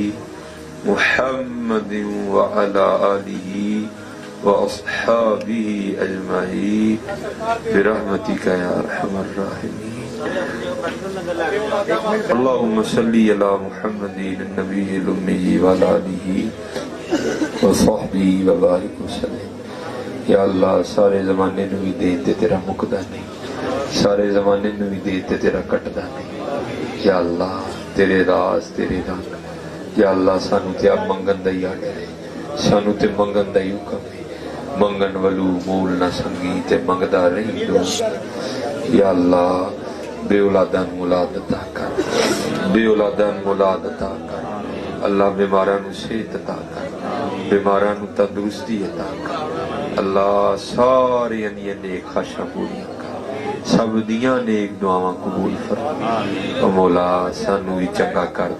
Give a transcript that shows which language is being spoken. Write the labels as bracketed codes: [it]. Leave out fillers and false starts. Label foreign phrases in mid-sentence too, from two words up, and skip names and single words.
[ar] محمد وعلی آلہ واصحابہ اجمعین برحمتک یا ارحم الراحمین اللہم صلی علی محمد النبی الامی وعلی آلہ وصحبہ وبارک وسلم [pa] یا اللہ سارے زمانے نو بھی دے تے تیرا مکدا نہیں سارے زمانے نو بھی دے تے تیرا کٹدا نہیں یا اللہ تیرے راز تیرے رنگ یا اللہ سانو تے اب منگن دا ہی آڈر ہے سانو تے منگن دا ہی حکم ہے منگن ولو مول نہ سنگی تے منگدا رہی دو یا اللہ بے اولادان مولاد عطا کر بے اولادان مولاد عطا کر اللہ بیمارانو صحت عطا کر بیمارانو تندرستی عطا کر اللہ سارے انیہ نیک خواہشاں پوریاں کر سب دیاں نیک دعاواں قبول فرما او مولا سانو ہی چنگا کر